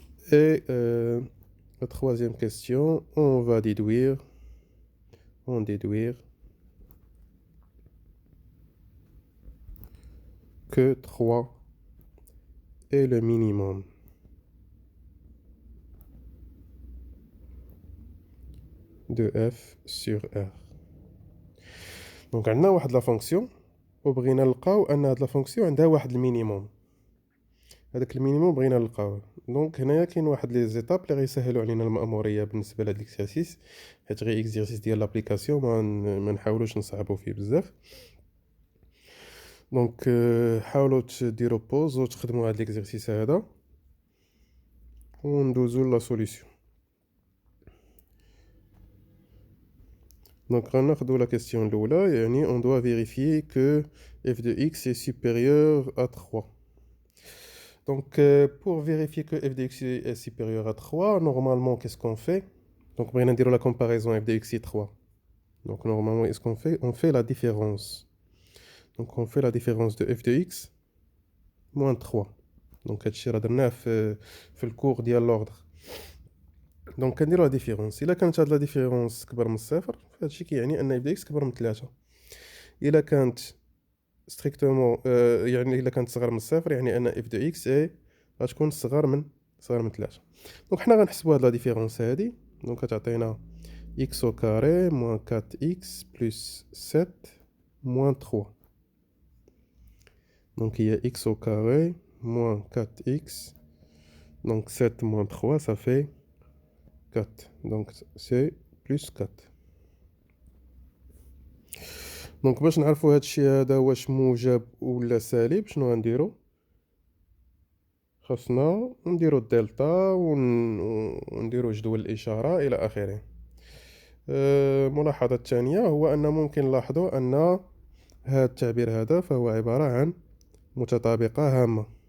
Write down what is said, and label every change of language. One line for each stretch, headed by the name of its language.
French: Et la troisième question, on va déduire que 3 est le minimum de f sur R.
Arabic: Donc عندنا واحد لا فونكسيون وبغينا نلقاو ان هاد لا فونكسيون عندها واحد المينيموم. هذاك المينيموم بغينا نلقاوه. دونك هنايا كاين واحد لي زيتاب اللي غيسهلوا علينا المأموريه بالنسبه لهاد الاكسرسيس، حيت غير اكسرسيس ديال لابليكاسيون ما نحاولوش نصعبوا فيه بزاف. دونك حاولوا ديروا بوز وتخدموا هاد ليكزرسيس هذا وندوزو لا سوليسيون. دونك غناخدو لا كيسيون الاولى، يعني
French: on doit vérifier que f de x est supérieur à 3. Donc pour vérifier que f de x est supérieur à 3, normalement qu'est-ce qu'on fait? Donc on va dire la comparaison f de x est 3. Donc normalement qu'est-ce qu'on fait? On fait la différence. Donc on fait la différence de f de x moins 3.
Arabic: Donc هادشي راه درناه في الكور ديال l'ordre. دونك كنديرو لا ديفيرونس. الا كانت هاد لا ديفيرونس كبر من الصفر فهادشي كيعني ان اف دي اكس كبر من 3. الا كانت ستريكتومون يعني الا كانت صغر من الصفر يعني ان اف دو اكس اي غتكون صغر من 3. دونك حنا غنحسبوا هاد لا ديفيرونس هادي. دونك غتعطينا اكس او كاري موان 4 اكس بلس 7 موان 3. دونك هي اكس
French: au carré moins 4x, donc 7 moins 3 ça fait 4, donc c'est plus 4.
Arabic: دونك باش نعرفوا هادشي هذا واش موجب ولا سالب شنو غنديرو؟ خاصنا نديرو الدلتا ونديرو جدول الاشاره الى اخره. الملاحظه الثانيه هو ان ممكن نلاحظوا ان هذا التعبير هذا فهو عباره عن متطابقه هامه.